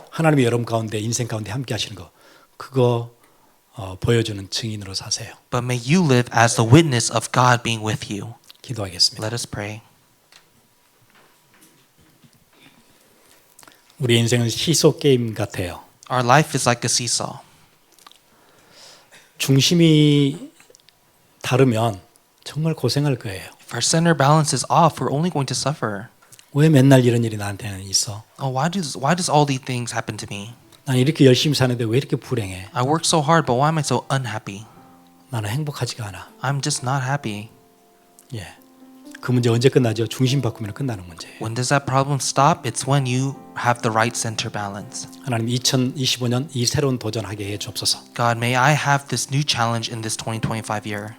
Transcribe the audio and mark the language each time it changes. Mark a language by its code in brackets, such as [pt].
[ko] 하나님이 여러분 가운데 인생 가운데 함께 하시는 거 그거 보여주는 증인으로 사세요. [en] But may you live as the witness of God being with you. [ko] 기도하겠습니다. [en] Let us pray. [ko] 우리 인생은 시소 게임 같아요. [en] Our life is like a seesaw. [ko] 중심이 다르면 정말 고생할 거예요. [en] If our center balance is off, we're only going to suffer. [ko] 왜 맨날 이런 일이 나한테는 있어? [en] Oh, why does all these things happen to me? [ko] 난 이렇게 열심히 사는데 왜 이렇게 불행해? [en] I work so hard, but why am I so unhappy? [ko] 나는 행복하지가 않아. [en] I'm just not happy. [ko] 예, 그 문제 언제 끝나죠? 중심 바꾸면 끝나는 문제예요. [en] When does that problem stop? It's when you have the right center balance. [ko] 하나님 2025년 이 새로운 도전하게 해 주옵소서. [en] God, may I have this new challenge in this 2025 year.